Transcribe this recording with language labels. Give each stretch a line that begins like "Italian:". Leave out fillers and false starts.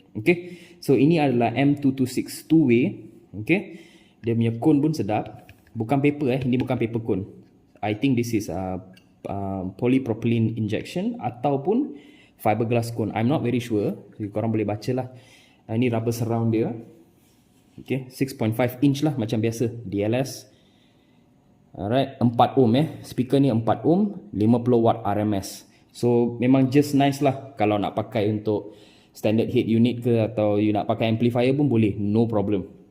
Malay: Okay, so ini adalah M226 two-way. Okay, dia punya cone pun sedap. Bukan paper ini bukan paper cone.
English: I think this is polypropylene injection
Malay: ataupun
English: fiberglass cone. I'm not very sure.
Malay: So, korang boleh baca lah. Ini rubber surround dia. Okay, 6.5 inch lah macam biasa DLS.
English: Alright, 4 ohm Speaker
Malay: ni
English: 4 ohm, 50 watt RMS.
Malay: So memang
English: just nice
Malay: lah kalau nak pakai untuk standard head unit ke, atau you nak pakai amplifier pun boleh,
English: no problem.